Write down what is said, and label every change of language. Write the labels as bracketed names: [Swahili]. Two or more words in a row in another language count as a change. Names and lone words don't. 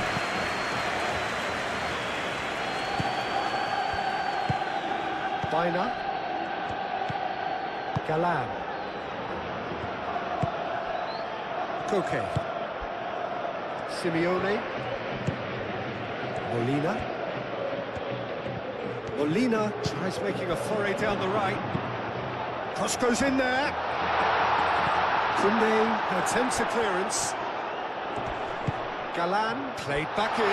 [English] Bina. Galan. Koke. Simeone. Molina. Molina tries making a foray down the right. Cross goes in there. Koundé attempts a clearance. Galan played back in.